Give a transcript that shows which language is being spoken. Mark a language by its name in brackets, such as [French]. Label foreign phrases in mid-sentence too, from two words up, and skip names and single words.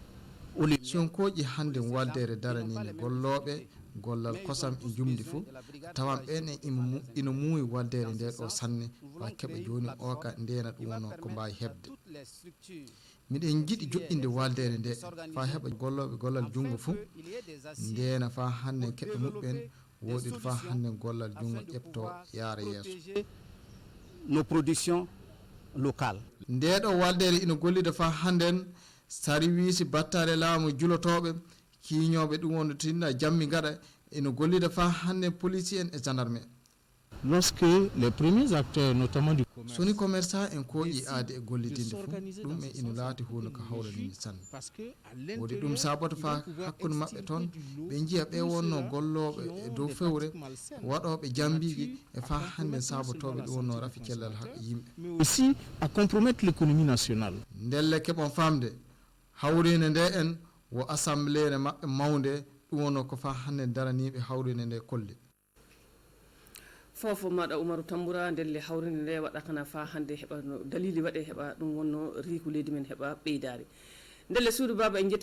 [Fula] si on koƴi hande waldere daranide golloɓe gollal kosam e jumdi fo tawan ɓen en ina muuyi waldere nde ɗo sanne wa keɓa joni o ka ndena ɗum wonno ko mbawi hebde miɗen jiiɗi joƴƴinde waldere nde fa heɓa golloɓe gollal junggo fo ndena fa hande keɓe muɓɓen woɗiɗo fa hande gollal junggo ƴepto yaara yeeso [French] nos productions locales [Fula] ndeɗo waldere ina gollida fa handen service battale laamu julotoɓe kiñoɓe ɗum wonno tinna jammi gaɗa ina gollida fa hande policier en e gendarme [French] lorsque les premiers acteurs notamment du commerce [Fula] soni commerçant en koƴi aade e gollidinde fo ɗum e ina laati hunde ko hawranini sanne wodi ɗum saboto fa hakkude mabɓe toon ɓe jiiya ɓe wonno golloɓe e dow fewre waɗoɓe jambiji e fa hande sabotoɓe ɗum wonno rafi cellal yimɓe [French] mais aussi à compromettre l'économie nationale [Fula] ndelle keɓon famde hawrinde nde en wo assemblée ne mabɓe mawde ɗum wonno ko fa hande daraniɓe hawrinde nde kolle fofo maɗa Umaru Tambura ndelle hawrinde nde waɗatana fa hande heɓa no dalili waɗe heɓa ɗum wonno riku leydi men heɓa ɓeydari ndelle suudu baba en